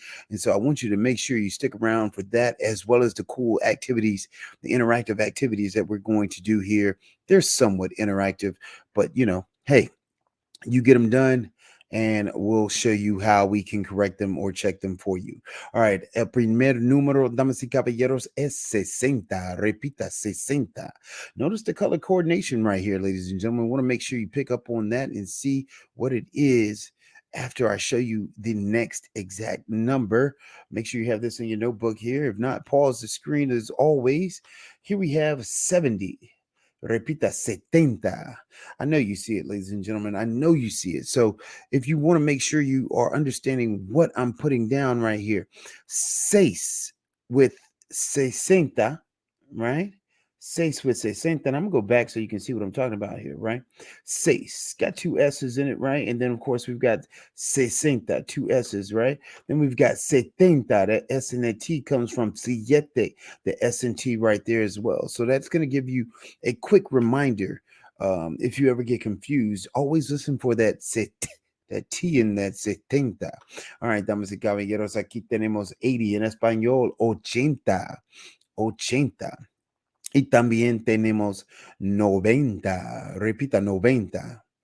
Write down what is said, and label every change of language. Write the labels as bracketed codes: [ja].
[en] And so I want you to make sure you stick around for that, as well as the cool activities, the interactive activities that we're going to do here. They're somewhat interactive, but hey, you get them done and we'll show you how we can correct them or check them for you. All right. [es] El primer número, damas y caballeros, es 60. Repita, 60. [en] Notice the color coordination right here, ladies and gentlemen. I want to make sure you pick up on that and see what it is after I show you the next exact number. Make sure you have this in your notebook here. If not, pause the screen as always. Here we have 70. [es] Repita, 70. [en] I know you see it, ladies and gentlemen. I know you see it. So if you want to make sure you are understanding what I'm putting down right here, seis with 60, right? Seis with 60. And I'm going to go back so you can see what I'm talking about here, right? Seis. Got two S's in it, right? And then, of course, we've got 60, two S's, right? Then we've got 70. That S and that T comes from siete, the S and T right there as well. So that's going to give you a quick reminder. If you ever get confused, always listen for that that T in that 70. All right, [es] damas y caballeros, aquí tenemos 80 en español, 80, 80. Y también tenemos 90, repita, 90.